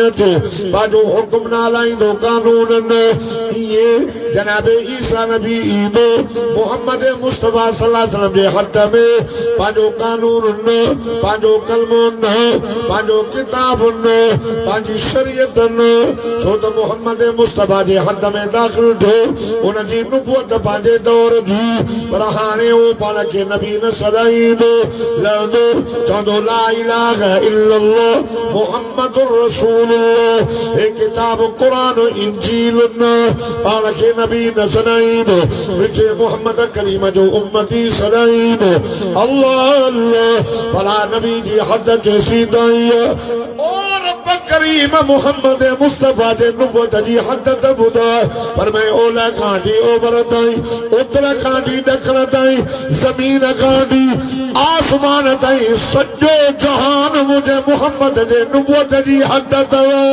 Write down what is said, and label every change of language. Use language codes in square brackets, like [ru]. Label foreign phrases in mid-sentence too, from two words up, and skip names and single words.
[sd] अचे पंहिंजो हुकुम न हलाईंदो कानून न इहे जनाबे ईसा नबी ईदो मोहम्मद मुस्तफा [ar] صلى الله عليه وسلم [sd] जे हद में पांजो कानून न पांजो कलमो न पांजो किताब न पांजी शरीयत न छो तो मोहम्मद मुस्तफा जे हद में दाखिल थो उन जी नुबुवत पांजे दौर जी पर हाणे वो पाण खे नबी न सदाईंदो लहंदो चवंदो [ar] لا إله إلا الله محمد رسول الله [sd] हे किताब कुरान इंजील न पाण खे नबी न सदाईंदो विच मोहम्मद करीम जो उम्मती सदाईंदो अल्लाह अल्लाह भला नबी जी हद के सीधाई और रब करीम मोहम्मद मुस्तफा जे नुबुवत जी हद त ॿुधाए पर मैं ओला खांडी ओभर ताईं उतर खांडी ॾखण ताईं ज़मीन खांडी आसमान ताईं सॼो जहान मुझे मोहम्मद जे नुबुवत जी हद अथव